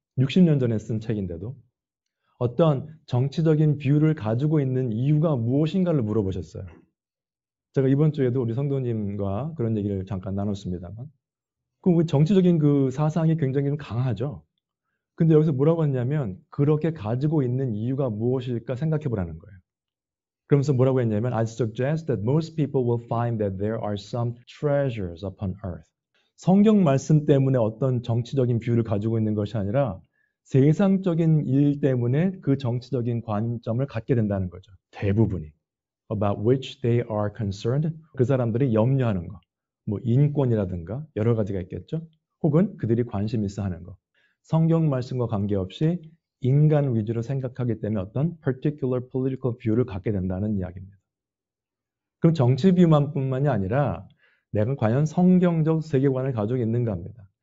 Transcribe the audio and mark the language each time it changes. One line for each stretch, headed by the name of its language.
Korean: 60년 전에 쓴 책인데도. 어떤 정치적인 뷰를 가지고 있는 이유가 무엇인가를 물어보셨어요. 제가 이번 주에도 우리 성도님과 그런 얘기를 잠깐 나눴습니다만. 그 정치적인 그 사상이 굉장히 좀 강하죠. 근데 여기서 뭐라고 했냐면 그렇게 가지고 있는 이유가 무엇일까 생각해 보라는 거예요. 그러면서 뭐라고 했냐면
English: I suggest that most people will find that there are some treasures upon earth.
Korean: 성경 말씀 때문에 어떤 정치적인 뷰를 가지고 있는 것이 아니라 세상적인 일 때문에 그 정치적인 관점을 갖게 된다는 거죠. 대부분이.
English: About which they are concerned.
Korean: 그 사람들이 염려하는 거. 뭐 인권이라든가 여러 가지가 있겠죠. 혹은 그들이 관심 있어 하는 거. 성경 말씀과 관계없이 인간 위주로 생각하기 때문에 어떤
English: particular political view
Korean: 를 갖게 된다는 이야기입니다. 그럼 정치 뷰만 뿐만이 아니라 내가 과연 성경적 세계관을 가지고 있는가 합니다.